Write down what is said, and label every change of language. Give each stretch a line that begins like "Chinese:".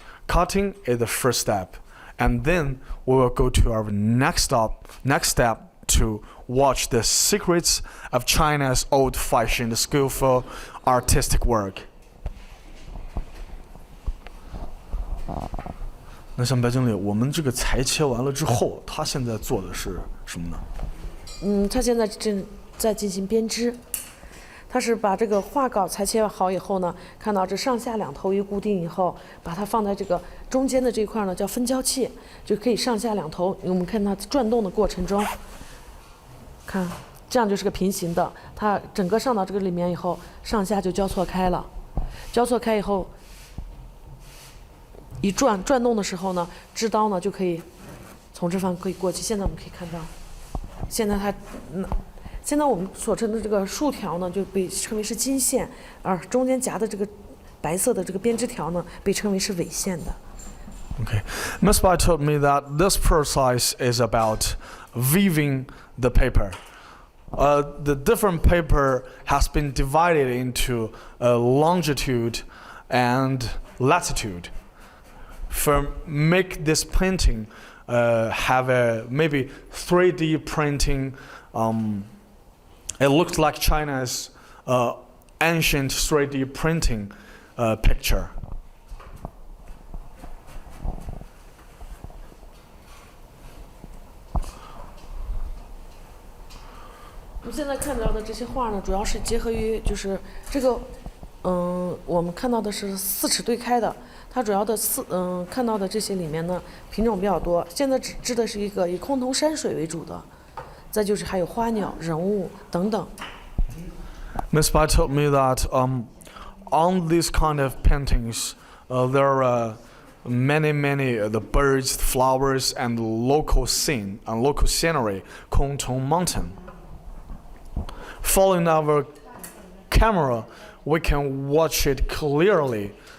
English: Cutting is the first step. And then we will go to our next step to watch the secrets of China's old-fashioned skillful artistic work.
Chinese: 那像白经理，我们这个裁切完了之后，他现在做的是什么呢？他现在正在进行编织。它是把这个画稿裁切好以后呢，看到这上下2头一固定以后，把它放在这个中间的这一块呢，叫分交器，就可以上下2头。我们看它转动的过程中，看这样就是个平行的，它整个上到这个里面以后，上下就交错开了。交错开以后，一转动的时候呢，织刀呢就可以从这方可以过去。现在我们可以看到，现在我们所称的这个竖条呢，就被称为是金线，而中间夹的这个白色的这个编织条呢，被称为是纬线的。
English: Okay, Miss Bai told me that this process is about weaving the paper. The different paper has been divided into longitude and latitude. For make this painting have a maybe 3D printing. It looks like China's ancient 3D printing picture.
Chinese: 我们现在看到的这些画呢，主要是结合于就是这个，我们看到的是4尺对开的，它主要的看到的这些里面呢品种比较多。现在只织的是一个以崆峒山水为主的，再就是还有花鸟、人物等等。
English: Miss Bai told me that on these kind of paintings, there are many the birds, flowers, and local scene and local scenery, Kongtong Mountain. Following our camera, we can watch it clearly.